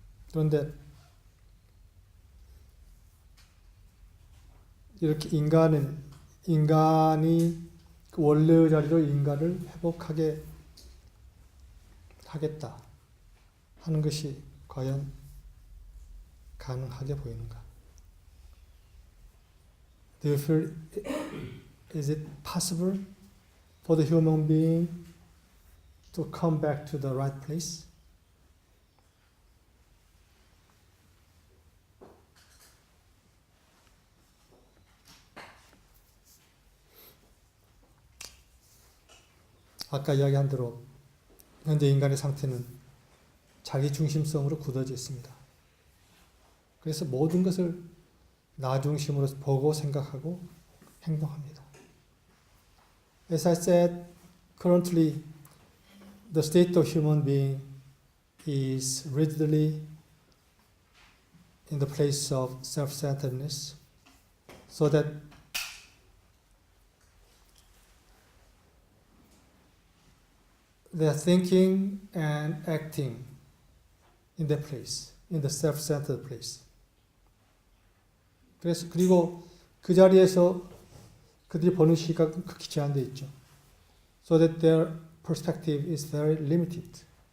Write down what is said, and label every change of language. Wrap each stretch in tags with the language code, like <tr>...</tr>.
<ko>그런데 이렇게 인간이 그 원래의 자리로 인간을 회복하게 하겠다 하는 것이 과연 가능하게 보이는가?</ko> <en>Do you feel is it possible for the human being to come back to the right place?</en> <ko>아까 이야기한 대로 현재 인간의 상태는 자기 중심성으로 굳어져 있습니다. 그래서 모든 것을 나 중심으로 보고 생각하고 행동합니다.</ko> <en>As I said, currently the state of human being is rigidly in the place of self-centeredness, so that they are thinking and acting in that place, in the self-centered place.</en> <ko>그리고 그 자리에서 그들이 보는 시각은 극히 제한되어 있죠.</ko> <en>So that their perspective is very limited.</en>